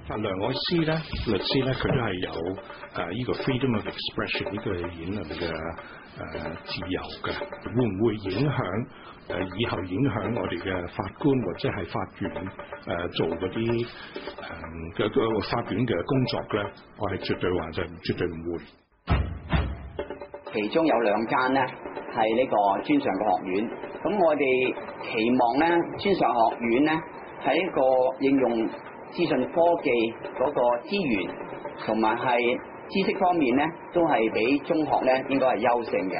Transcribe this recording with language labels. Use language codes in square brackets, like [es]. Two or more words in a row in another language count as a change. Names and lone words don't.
[yue] 梁愛詩咧，律師咧，佢都係有呢個 [en] freedom of expression [yue] 呢個言論嘅自由嘅，會唔會影響以後影響我哋嘅法官或者係法院做嗰啲嘅法院嘅工作咧？我係絕對話就絕對唔會。其中有2間咧係呢個專上嘅學院，咁我哋期望咧專上學院咧喺一個應用資訊科技嗰個資源同埋係知識方面咧，都係比中學咧應該係優勝嘅。